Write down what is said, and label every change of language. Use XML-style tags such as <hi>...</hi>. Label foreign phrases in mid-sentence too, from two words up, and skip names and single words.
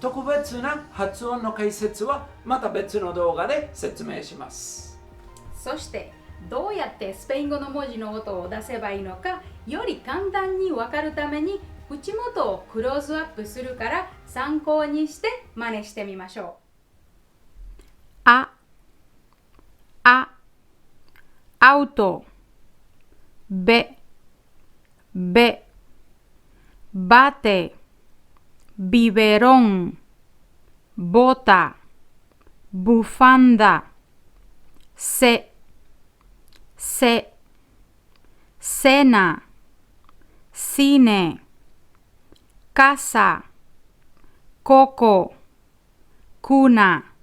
<ja>特別な発音の解説はまた別の動画で説明します。そしてどうやってスペイン語の文字の音を出せばいいのかより簡単に分かるために口元をクローズアップするから参考にして真似してみましょう。</ja> <es>auto, bate, biberón, bota, bufanda, cena, cine, casa, coco, cuna,</es>